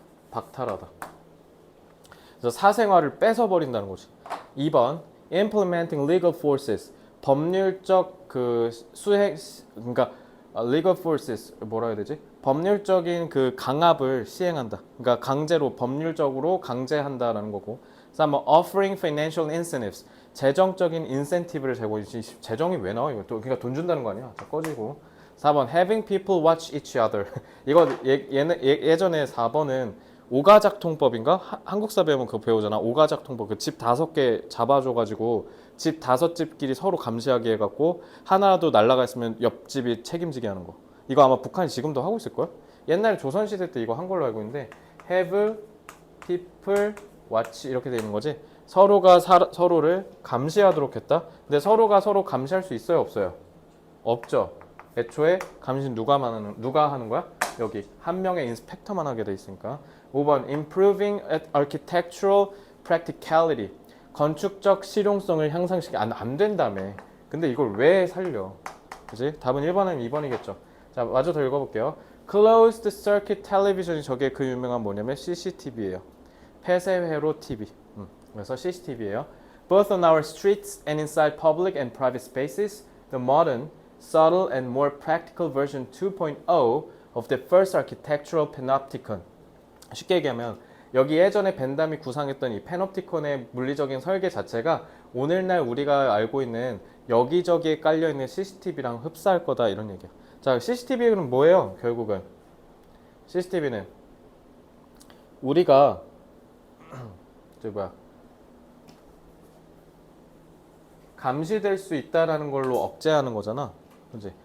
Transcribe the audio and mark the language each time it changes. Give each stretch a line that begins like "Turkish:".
Korean: 박탈하다. 그래서 사생활을 뺏어 버린다는 거지.
English: 2번 implementing legal forces.
Korean: 법률적 그 수행 그러니까
English: legal forces
Korean: 뭐라 해야 되지? 법률적인 그 강압을 시행한다. 그러니까 강제로 법률적으로 강제한다라는 거고.
English: 그래서 한번 offering financial incentives.
Korean: 재정적인 인센티브를 제공해주지. 재정이 왜 나와? 이거 또 그러니까 돈 준다는 거 아니야? 자, 꺼지고.
English: 4번 having people watch each other.
Korean: 이거 예전에 4번은 오가작통법인가? 한국사 배우면 그거 배우잖아. 오가작통법. 그 집 5개 잡아줘가지고 집 5집끼리 서로 감시하게 해갖고 하나라도 날아가 있으면 옆집이 책임지게 하는 거. 이거 아마 북한이 지금도 하고 있을걸? 옛날 조선시대 때 이거 한 걸로 알고 있는데
English: have people watch
Korean: 이렇게 돼 있는 거지. 서로가 서로를 감시하도록 했다. 근데 서로가 서로 감시할 수 있어요? 없어요? 없죠. 애초에 감시는 누가 하는 거야? 여기 한 명의 인스펙터만 하게 돼 있으니까.
English: 5번 improving architectural practicality.
Korean: 건축적 실용성을 향상시키 안 된다며. 근데 이걸 왜 살려? 그지? 답은 1번 아니면 2번이겠죠. 자, 마저 더 읽어볼게요. Closed circuit television이 저게 그 유명한 뭐냐면 CCTV예요. 폐쇄회로 TV. 그래서 CCTV예요.
English: Both on our streets and inside public and private spaces, the modern, subtle and more practical version 2.0 of the first architectural panopticon.
Korean: 쉽게 얘기하면 여기 예전에 벤담이 구상했던 이 페놉티콘의 물리적인 설계 자체가 오늘날 우리가 알고 있는 여기저기에 깔려있는 CCTV랑 흡사할 거다 이런 얘기야. 자, CCTV는 뭐예요? 결국은 CCTV는 우리가 감시될 수 있다라는 걸로 억제하는 거잖아. 그렇지?